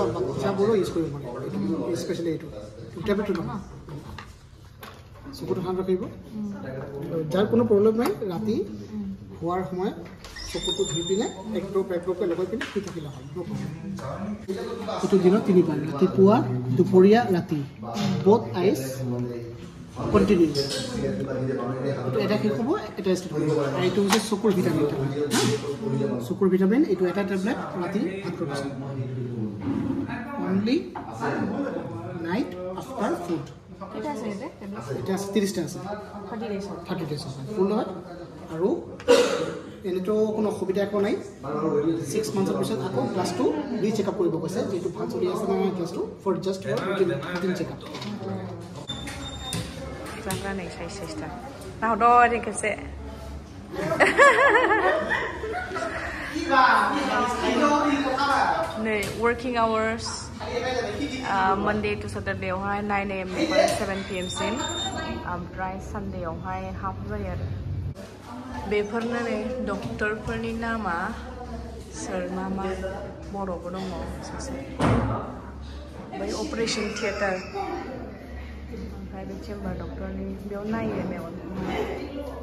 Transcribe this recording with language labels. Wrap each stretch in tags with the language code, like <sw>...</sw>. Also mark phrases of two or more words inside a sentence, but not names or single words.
<as>বাচ্চাবোৰো ইউজ কৰিব পাৰে এইটো স্পেচিয়েলি এইটো টেবলেটটো নহয় চকুটো ঠাণ্ডা ৰাখিব যাৰ কোনো প্ৰব্লেম নাই ৰাতি শোৱাৰ সময়ত চকুটো ধুই পিনে এক ড্ৰপকৈ লগাই পিনে শুই থাকিলে হয় এইটো দিনত 3 বাৰ ৰাতিপুৱা দুপৰীয়া ৰাতি</as> <en>both eyes</en> <as>কন্টিনিউ এইটো এটা কি হ'ব এটা ষ্টেট হ'ব আৰু এইটো হৈছে চকুৰ ভিটামিন চকুৰ ভিটামিন এইটো এটা টেবলেট ৰাতি ভাত খোৱাৰ পিছত</as> <en>only night after food</en> <as>এটা আছে এটা 30টা আছে 30 ডেজ ফুল হয় আৰু এনেতো কোনো অসুবিধা একো নাই 6 মান্থৰ পিছত আকৌ ক্লাছটো ৰিচেকআপ কৰিব কৈছে যিটো ভাল চলি আছে নহয় ক্লাছটো</as> <en>for just routine checkup</en> <brx>जाग्रा नै साइसथा नाव दरे खेबसे नै</brx> <en>working hours Monday to</en> <brx>Saturday आवहाय 9 AM निफ्राय 7 PM सिम ओमफ्राय सानडे आवहाय हाफ जायो आरो बेफोरनो नै डक्टरफोरनि नामा सोर मा बर'बो दङ सासे बै</brx> <en>operation theatre</en> <brx>ओमफ्राय बे चेम्बार डक्टरनि बेयाव नायो मेगन</brx>